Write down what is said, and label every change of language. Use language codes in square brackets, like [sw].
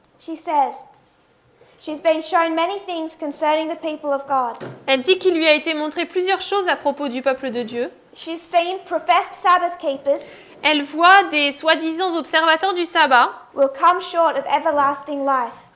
[en] She says, she's been shown many things concerning the people of God. [fr] Elle dit qu'il lui a été montré plusieurs choses à propos du peuple de Dieu. [en] She's seen professed Sabbath keepers [fr] Elle voit des soi-disant observateurs du sabbat [en] will come short of everlasting life.